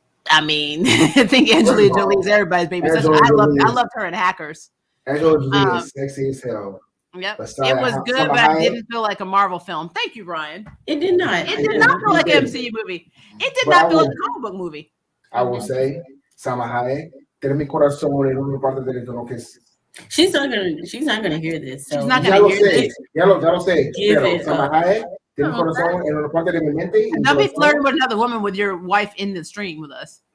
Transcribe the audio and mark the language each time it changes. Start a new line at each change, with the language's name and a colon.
English: I mean, I think Angelina Jolie's everybody's baby. I loved her in Hackers. Angelina Jolie is sexy as hell. Yep. But It was good, but I didn't feel like a Marvel film. Thank you, Ryan. It did not. It did not feel like an MCU movie. It did not feel like a comic book movie. I will say,
Spanish: Salma Hayek, tiene mi corazón en una parte de lo que es.
English: She's not gonna hear this. So she's not gonna hear this.
Spanish: Ya lo sé.
English: Give it
Spanish: Salma Hayek tiene mi corazón en una parte de mi mente.
English: Don't be flirting with another woman with your wife in the stream with us.